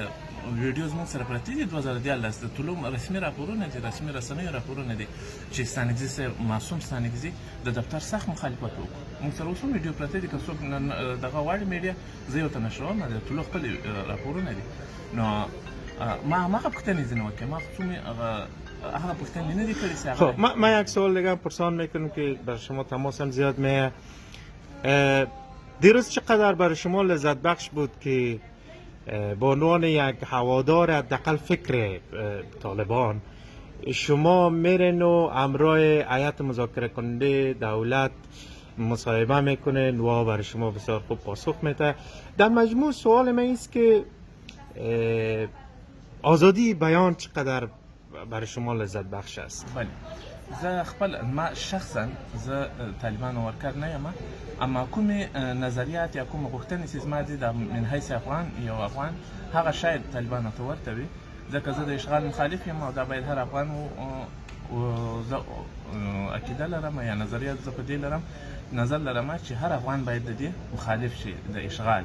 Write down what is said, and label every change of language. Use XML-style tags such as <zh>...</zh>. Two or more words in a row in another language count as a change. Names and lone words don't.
<ps>ویډیوز موږ سره پرتې دي 2014 د طلوع رسمي راپورونه دي، رسمي رسنیو راپورونه دي چې ستانکزي صاحب معصوم ستانکزي د دفتر سخت مخالفت وکړو. موږ سره اوس هم ویډیو پرتې دي که څوک دغه غواړي میډیا زه یې ورته نشروم د طلوع خپل راپورونه دي. نو ما هماغه پوښتنې ځینې وکړې، ما خو څومره هغه پوښتنې نه دي کړې چې</ps> <fa>خب من یک سوال دیگه پرسان میکنم که برای شما تماس هم زیاد میه. دیروز چقدر برای شما لذت بخش بود که به عنوان یک هوادار حداقل فکر طالبان شما میرین و همراه هیئت مذاکره کننده دولت مصاحبه میکنین و برای شما بسیار خوب پاسخ میده؟ در مجموع سوال من است که آزادی بیان چقدر برای شما لذت بخش است؟</fa> <ps>بله زه خپل ما شخصا زه طالبانو ورکر نه یم، اما کومې نظریات یا کومه غوښتنې چې زما دي د من حیث افغان یو افغان هغه شاید طالبانو ته ورته وي، ځکه زه د اشغال مخالف یم او دا باید هر افغان زه عقیده لرم یا نظریات زه په دې لرم نظر لرم چې هر افغان باید د دې مخالف شي د اشغال.</ps>